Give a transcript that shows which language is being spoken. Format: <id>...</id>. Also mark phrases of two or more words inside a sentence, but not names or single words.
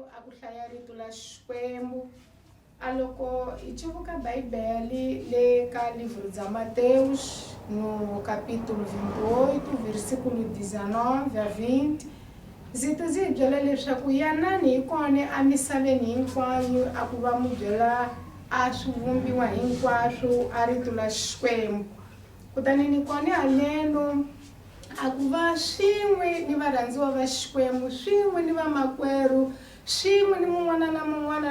<ts>ku hlaya rito la Xikwembu a loko hi civuka Bibele le ka</ts> <pt>livro de Mateus no capítulo 28 versículo 19 a 20</pt> <ts>ndzi byela leswaku yanani hi kona emisaveni hinkwayo a ku va mu byela a swi vumbiwa hinkwaswo a rito la Xikwembu kutani ni kona haleno a ku va swin'we ni varhandziwa va Xikwembu swin'we ni vamakwerhu swin'we ni mun'wana na mun'wana</ts>